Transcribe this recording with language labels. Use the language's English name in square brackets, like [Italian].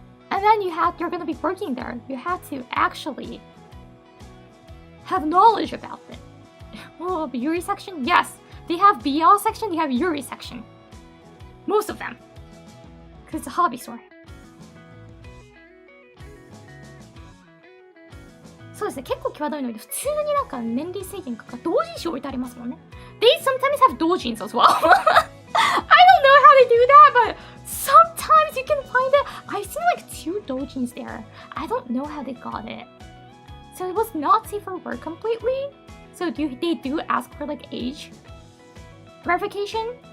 [English] And then you're gonna be working there. You have to actually have knowledge about it. Oh, the Yuri section? Yes. They have BL section, they have Yuri section. Most of them. Because it's a hobby store. [Japanese] そうですね、結構際どいので、普通になんか年齢制限かか同人誌置いてありますもんね。 [English] They sometimes have doujins as well. I don't know how they do that, but sometimes you can find it. I've seen like 2 doujins there. I don't know how they got it. So it was not safe for work completely. So they do ask for like age verification.